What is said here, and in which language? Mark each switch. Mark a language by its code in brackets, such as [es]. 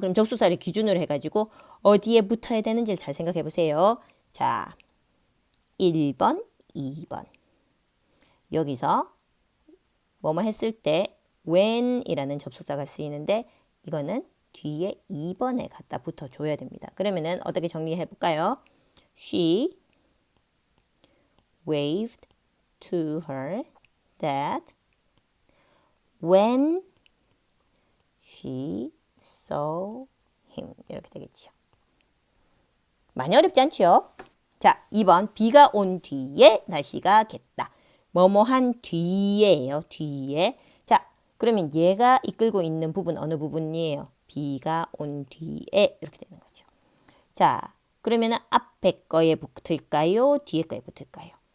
[ko] 그럼 접속사를 기준으로 해가지고 어디에 붙어야 되는지를 잘 생각해 보세요. 자, 1번, 2번. 여기서 뭐뭐 했을 때 when이라는 접속사가 쓰이는데 이거는 뒤에 2번에 갖다 붙어줘야 됩니다. 그러면은 어떻게 정리해 볼까요? [en] She waved to her dad when she saw him. [ko] 이렇게 되겠죠. 많이 어렵지 않죠? 자, 2번 비가 온 뒤에 날씨가 겠다. 뭐뭐한 뒤에예요. 뒤에. 자, 그러면 얘가 이끌고 있는 부분 어느 부분이에요? 비가 온 뒤에 이렇게 되는 거죠. 자, 그러면 앞에 거에 붙을까요? 뒤에 거에 붙을까요?